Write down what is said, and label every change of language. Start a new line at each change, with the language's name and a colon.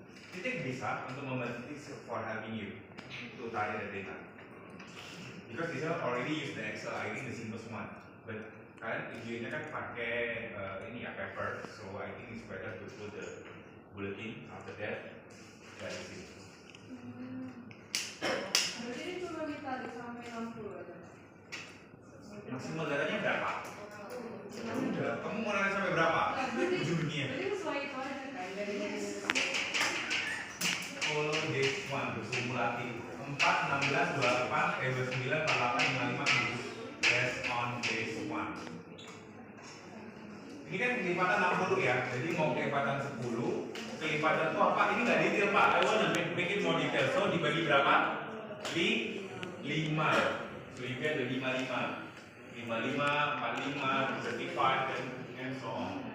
Indonesian: Titik bisa untuk membantu
English: for helping you to tally the data. Because this one already use the Excel, I think the simplest one. But
Indonesian: kalian tujuannya kan pakai ini ya
English: paper, so I think it's better to put the bulletin after that. That is it.
Indonesian: Berarti ini cuma ditarik sampai 60 aja. Maksimal datanya berapa? Udah, kamu mau nanya sampai berapa? Ujungnya. Jadi sesuai itu aja kan dari
English: Follow this one, kumulatif 4, 16, 28, 29, 48, 55, 70 based on this one.
Indonesian: Ini kan kelipatan 60 ya, jadi mau kelipatan 10, kelipatan itu apa? Ini nggak detail Pak,
English: I want to make it more detail. So
Indonesian: dibagi berapa?
English: 5. So you get the 55, 45, 35, and so on.